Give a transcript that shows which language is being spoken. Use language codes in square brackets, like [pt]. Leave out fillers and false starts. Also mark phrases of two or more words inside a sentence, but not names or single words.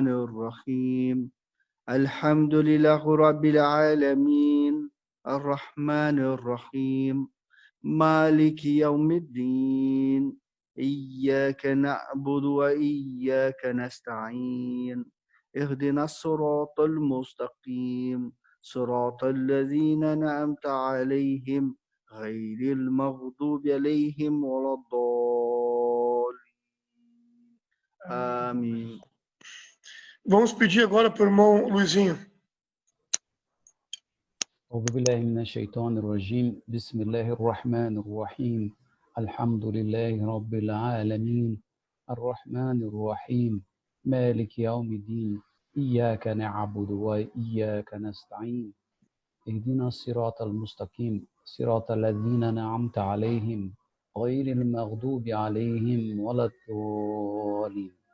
[ar] الرحيم الحمد لله رب العالمين الرحمن الرحيم مالك يوم الدين إياك نعبد وإياك نستعين اهدنا الصراط المستقيم صراط الذين أنعمت عليهم غير المغضوب عليهم ولا الضالين. [pt] Amém. Vamos pedir agora para o irmão Luizinho. [ar] أعوذ بالله من الشيطان الرجيم بسم الله الرحمن الرحيم الحمد لله رب العالمين الرحمن الرحيم مالك يوم الدين إياك نعبد وإياك نستعين اهدنا الصراط المستقيم صراط الذين أنعمت عليهم غير المغضوب عليهم ولا الضالين.